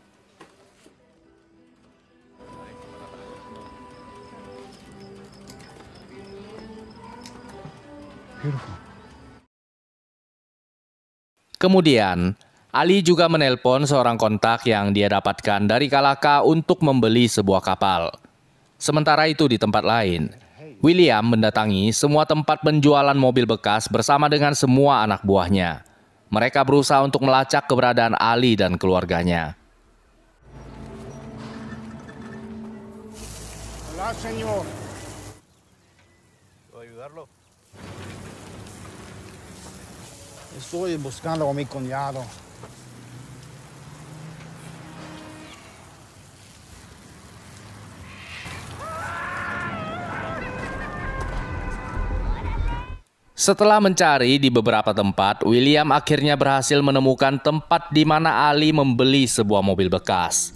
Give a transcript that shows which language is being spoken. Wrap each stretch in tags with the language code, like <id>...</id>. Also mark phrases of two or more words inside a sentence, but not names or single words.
<id>Kemudian, Ali juga menelpon seorang kontak yang dia dapatkan dari Kalaka untuk membeli sebuah kapal. Sementara itu di tempat lain, William mendatangi semua tempat penjualan mobil bekas bersama dengan semua anak buahnya. Mereka berusaha untuk melacak keberadaan Ali dan keluarganya.</id> <es>Hola, señor. ¿Puedo ayudarlo? Estoy buscando a mi cuñado.</es> <id>Setelah mencari di beberapa tempat, William akhirnya berhasil menemukan tempat di mana Ali membeli sebuah mobil bekas.</id>